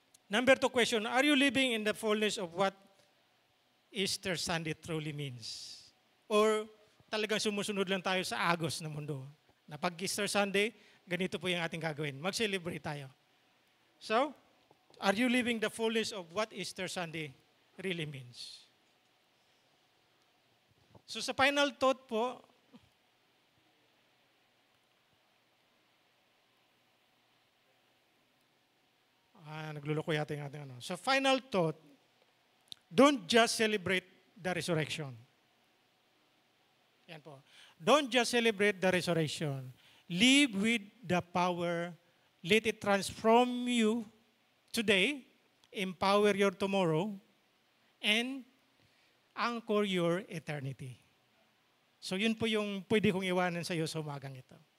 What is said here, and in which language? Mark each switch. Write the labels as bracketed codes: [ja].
[en] Number 2 question, are you living in the fullness of what Easter Sunday truly means? [tl] Or talagang sumusunod lang tayo sa agos ng mundo? Na pag Easter Sunday, ganito po yung ating gagawin. Mag-celebrate tayo. [en] So, are you living the fullness of what Easter Sunday really means? [tl] So sa final thought po, nagluloko yata yung ating ano. [en] So final thought, don't just celebrate the resurrection. [tl] Yan po. [en] Don't just celebrate the resurrection. Live with the power. Let it transform you today, empower your tomorrow, and anchor your eternity. [tl] So yun po yung pwede kong iwanan sa iyo sa umagang ito.